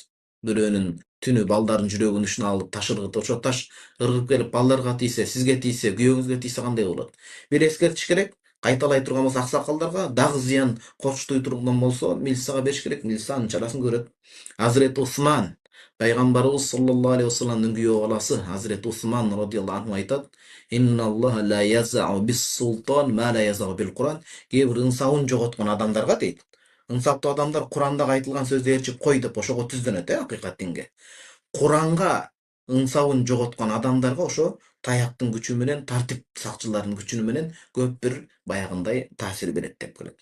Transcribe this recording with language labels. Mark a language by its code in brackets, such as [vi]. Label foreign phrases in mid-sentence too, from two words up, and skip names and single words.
[ky] Бирөөнүн түнү балдардын жүрөгүн ушуна алып таш ыргытып, ошо таш ыргып келип балдарга тийсе, сизге тийсе, күйөөңүзгө тийсе кандай болот? Бир эскертиш керек. Кайталай турган болсо аксакалдарга дагы зыян корчутой турган болсо милицияга бериш керек. Милиция анын чарасын көрөт. Азирети Усман, пайгамбарыбыз саллаллаху алейхи вассаламдын күйөө баласы Азирети Усман [ar] رضي الله عنه [ky] айтат: [ar] "إن الله ليزع بالسلطان ما لا يزع بالقرآن". [ky] Кээ бир ыңсабын жоготкон адамдарга дейт. Ыңсаптуу адамдар Курандагы айтылган сөздү ээрчип кой деп ошого түздөнөт, акыйкат динге. Куранга ыңсабын жоготкон адамдарга ошо таяктын күчү менен, тартип сакчыларынын күчү менен көп бир баягындай таасир берет деп келет.